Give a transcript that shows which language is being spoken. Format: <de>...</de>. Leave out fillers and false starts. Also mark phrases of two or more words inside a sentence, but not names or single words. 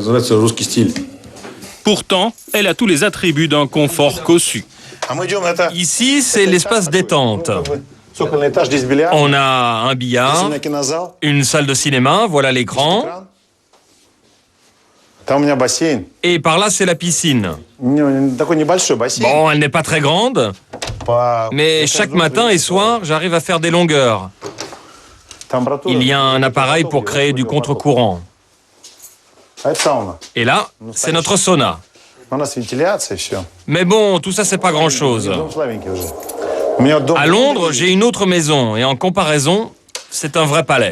<fr>Pourtant, elle a tous les attributs d'un confort cossu. Ici, c'est l'espace détente. On a un billard, une salle de cinéma, voilà l'écran.</fr> <ru>Там у меня бассейн.</ru> <fr>Et par là, c'est la piscine.</fr> <ru>Такой небольшой бассейн.</ru> <fr>Bon, elle n'est pas très grande, mais chaque matin et soir, j'arrive à faire des longueurs. Il y a un appareil pour créer du contre-courant. Et là, c'est notre sauna. Mais bon, tout ça, c'est pas grand-chose. À Londres, j'ai une autre maison, et en comparaison, c'est un vrai palais.</fr>